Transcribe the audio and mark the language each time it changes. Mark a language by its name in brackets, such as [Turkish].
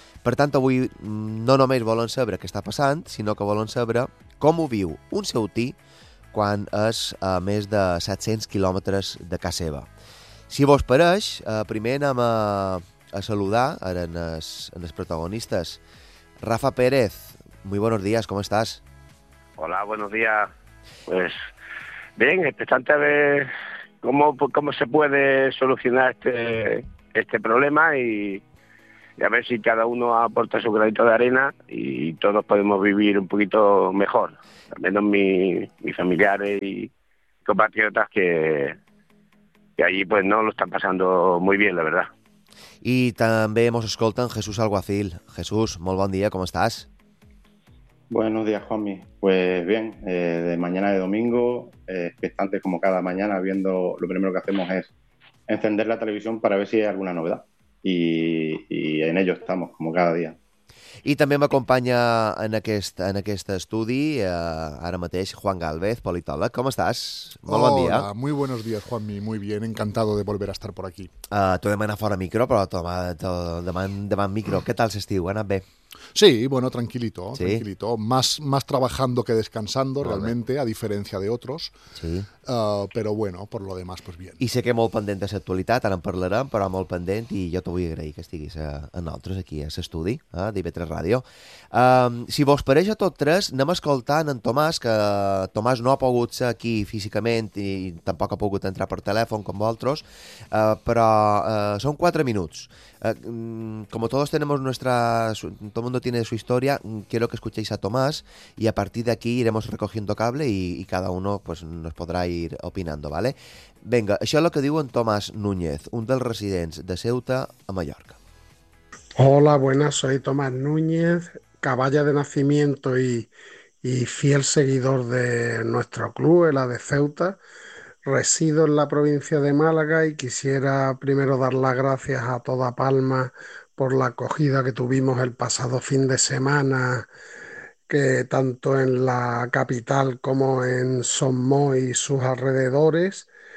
[Catalan] Per tant, avui no només volen saber què està passant, sinó que volen saber com ho viu un ceutí quan és a més de 700 quilòmetres de casa seva. Si vos pareix, primer anem a saludar ara en els protagonistes. [Spanish] Rafa Pérez, muy buenos días, ¿cómo estás? Hola, buenos días. Pues bien, expectante a ver cómo se puede solucionar este problema y a ver si cada uno aporta su granito de arena y todos podemos vivir un poquito mejor. Al menos mis familiares y compatriotas que allí pues no lo están pasando muy bien, la verdad. Y también hemos escoltado a Jesús Alguacil. Jesús, muy buen día, ¿cómo estás? Buenos días, Juanmi. Pues bien, de mañana de domingo, expectante como cada mañana, viendo, lo primero que hacemos es encender la televisión para ver si hay alguna novedad. I en ello estamos, como cada día. [Catalan] I també m'acompanya en aquest estudi, ara mateix, Juan Gálvez, politòleg. [Spanish] ¿Cómo estás? Muy buen día. Hola, muy buenos días, Juanmi, muy bien, encantado de volver a estar por aquí. [Catalan] T'ho demana fora micro, però demana micro. [Spanish] ¿Qué tal [Catalan] l'estiu? ¿Ha anat bé? [Spanish] Sí, bueno, tranquilito, sí. Tranquilito. Más trabajando que descansando, vale. Realmente, a diferencia de otros. Sí. Pero bueno, por lo demás, pues bien. [Catalan] I sé que molt pendent de l'actualitat, ara en parlarem, però molt pendent, i jo t'ho vull agrair que estiguis a nosaltres aquí a l'estudi d'IV3 Ràdio. Si vos pareix a tots tres, anem escoltant en Tomàs, que Tomàs no ha pogut ser aquí físicament i tampoc ha pogut entrar per telèfon com vosaltres, però són 4 minuts. [Spanish] Como todos tenemos nuestras... mundo tiene su historia. Quiero que escuchéis a Tomás y a partir de aquí iremos recogiendo cable y cada uno pues, nos podrá ir opinando, ¿vale? [Catalan] Venga, això és el que diu en Tomàs Núñez, un dels residents de Ceuta a Mallorca. [Spanish] Hola, buenas, soy Tomàs Núñez, caballa de nacimiento y fiel seguidor de nuestro club, el AD Ceuta. Resido en la provincia de Málaga y quisiera primero dar las gracias a toda Palma por la acogida que tuvimos el pasado fin de semana, que tanto en la capital como en Somoy y sus alrededores.